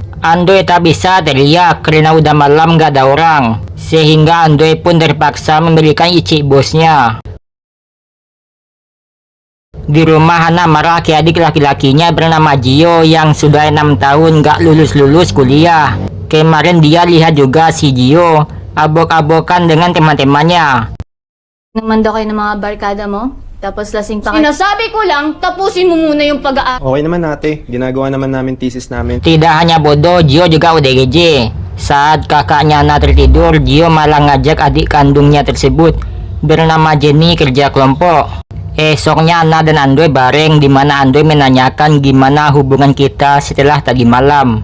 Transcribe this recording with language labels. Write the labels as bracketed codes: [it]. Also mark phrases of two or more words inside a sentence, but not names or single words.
[id] Andoy tak bisa teriak karena udah malam gak ada orang, sehingga Andoy pun terpaksa memberikan icik bosnya. Di rumah Ana marah ke adik laki-lakinya bernama Gio yang sudah 6 tahun gak lulus-lulus kuliah. Kemarin dia lihat juga si Gio abok-abokan dengan teman-temannya. [tl] Naman daw kayo ng mga barkada mo, tapos lasing pa kayo. Sinasabi ko lang, tapusin mo muna yung pag-aaral. Okay naman ate. Ginagawa naman namin thesis namin. [id] Tidak hanya bodoh, Gio juga ODGJ. Saat kakaknya Ana tertidur, Gio malah ngajak adik kandungnya tersebut bernama Jenny kerja kelompok. Esoknya Ana dan Andoy bareng, di mana Andoy menanyakan gimana hubungan kita setelah tadi malam.